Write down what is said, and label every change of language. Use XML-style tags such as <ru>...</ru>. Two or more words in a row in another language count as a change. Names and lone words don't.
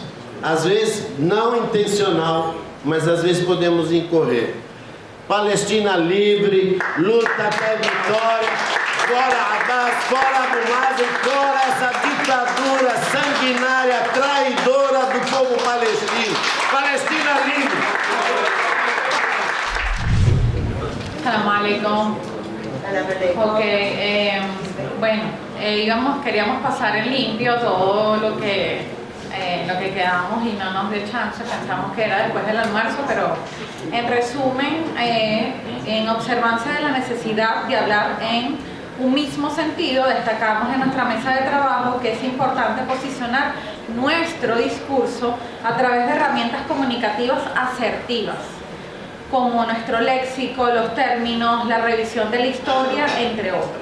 <pt>Às vezes não intencional, mas às vezes podemos incorrer. Palestina livre, luta até vitória. Fora Abbas, fora Abu Mazen, fora essa ditadura sanguinária, traidora do povo palestino. Palestina livre.</pt> <ar>سلام عليكم.</ar> <es>Ok, bueno, queríamos pasar en limpio todo lo que quedamos y no nos dio chance, pensamos que era después del almuerzo, pero en resumen, en observancia de la necesidad de hablar en un mismo sentido, destacamos en nuestra mesa de trabajo que es importante posicionar nuestro discurso a través de herramientas comunicativas asertivas, como nuestro léxico, los términos, la revisión de la historia, entre otros.</es>